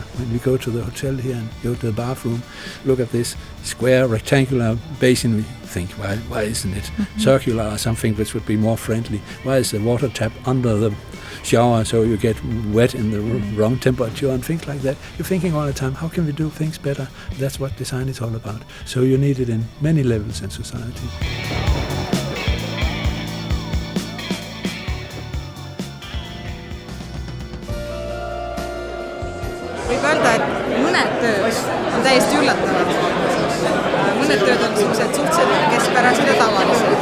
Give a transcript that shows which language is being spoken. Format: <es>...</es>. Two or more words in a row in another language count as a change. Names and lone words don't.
<en>When we go to the hotel here and go to the bathroom, look at this square rectangular basin, we think, why isn't it circular or something which would be more friendly? Why is the water tap under the shower so you get wet in the wrong temperature and things like that? You're thinking all the time, how can we do things better? That's what design is all about. So you need it in many levels in society.</en> <et>Võib öelda, et mõned tööd on täiesti üllatavad. Mõned tööd on suhteliselt keskpärased ja tavalised.</et>